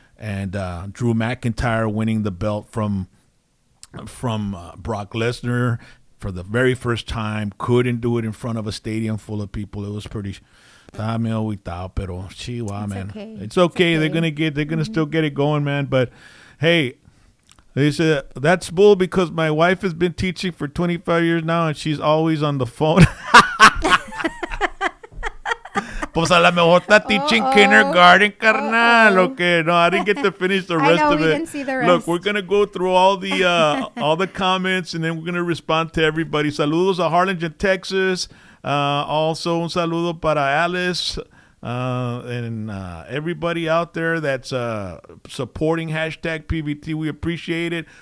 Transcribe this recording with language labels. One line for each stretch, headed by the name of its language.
English: And Drew McIntyre winning the belt from Brock Lesnar for the very first time, couldn't do it in front of a stadium full of people. It was pretty. Pero man, okay. It's okay. They're gonna still get it going, man. But hey, they said that's bull because my wife has been teaching for 25 years now, and she's always on the phone.
Spanish: Pues a la mejor está teaching kindergarten, carnal.
English: Okay, no, I didn't get to finish the rest of it. We didn't see the rest. Look, we're gonna go through all the comments, and then we're gonna respond to everybody. Saludos a Harlingen, Texas. Also, un saludo para Alice and everybody out there that's supporting hashtag PVT. We appreciate it.